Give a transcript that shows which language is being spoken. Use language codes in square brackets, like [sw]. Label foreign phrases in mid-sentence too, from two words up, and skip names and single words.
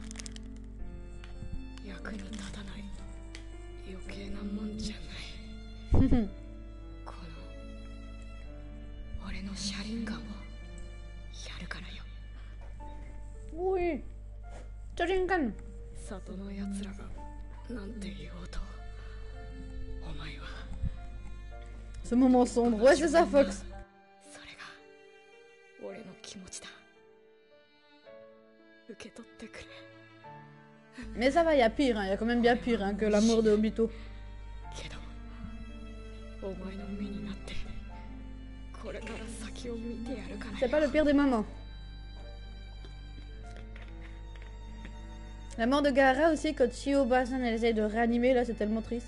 [ja] 役に立たない余計なもんじゃない。この俺の車輪ガンをやるからよ。おい、チャリンガン。里のやつらがなんて言おうと、お前は。 [fr] Ce moment sombre, ouais c'est ça Fox. [ja] それが俺の気持ちだ。受け取ってくれ。 [fr] Mais ça va, il y a pire, hein. Il y a quand même bien pire hein, que la mort de Obito. C'est pas le pire des moments. La mort de Gaara aussi, quand Shio Basan elle essaie de réanimer, là c'est tellement triste.